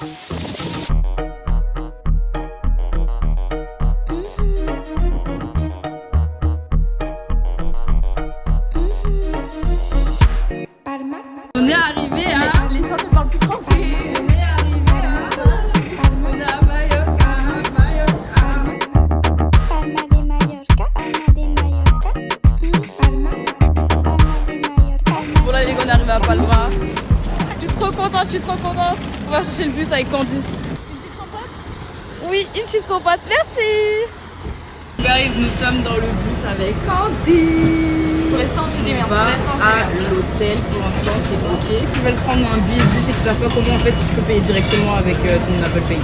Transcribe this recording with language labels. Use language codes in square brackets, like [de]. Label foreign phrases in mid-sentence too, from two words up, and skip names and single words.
[fr] On est arrivé à... Les gens ne parlent plus français. On est arrivé à Mallorca, Palma de Mallorca, Palma de Mallorca. Palma de Mallorca. Bon là les gars, on est arrivé à Palma. Je suis trop contente, On va chercher le bus avec Candice. Une petite compote? Oui, une petite compote, merci. Guys, nous sommes dans le bus avec Candice. Pour l'instant on se démerde. On va à l'hôtel, pour l'instant c'est bloqué. Tu veulent prendre un billet de bus et que ça fait comment en fait tu peux payer directement avec ton Apple Pay.